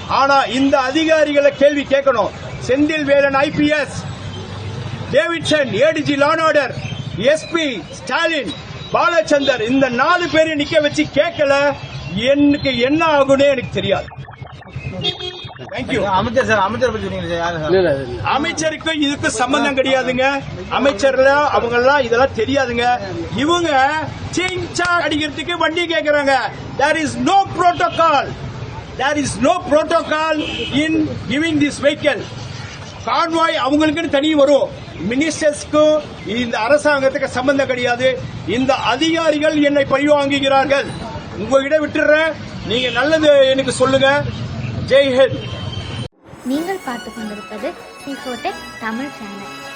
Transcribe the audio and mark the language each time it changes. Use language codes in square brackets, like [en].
[ta] ஆனா இந்த அதிகாரிகளை கேள்வி கேட்கணும். Senthil Velan IPS, Davidson ADG law and order, SP Stalin, Balachander, இந்த 4 பேரை நிக்க வச்சு கேட்கல எனக்கு என்ன ஆகும்னே எனக்கு தெரியாது. [en] Thank you. [ta] அமைச்சர் சார், அமைச்சர் பத்தி சொன்னீங்க சார், யாரு சார்? அமைச்சருக்கு இதுக்கு சம்பந்தம் கிடையாதுங்க. அமைச்சர்ல அவங்க எல்லாம் இதெல்லாம் தெரியாதுங்க. இவங்க சிங்சா அடிக்கிறதுக்கு வண்டி கேக்குறாங்க. [en] There is no protocol. There is no protocol in giving this vehicle. [ta] Convoy அவங்களுக்குன்னு தனி வரும். மினிஸ்டர்ஸ்க்கும் இந்த அரசாங்கத்துக்கு சம்பந்தம் கிடையாது. இந்த அதிகாரிகள் என்னை பழி வாங்குகிறார்கள். உங்ககிட்ட விட்டுறேன். நீங்க நல்லது எனக்கு சொல்லுங்க. ஜெய்ஹிந்த். நீங்கள் பார்த்து கொண்டிருப்பது C4Tech தமிழ் சேனல்.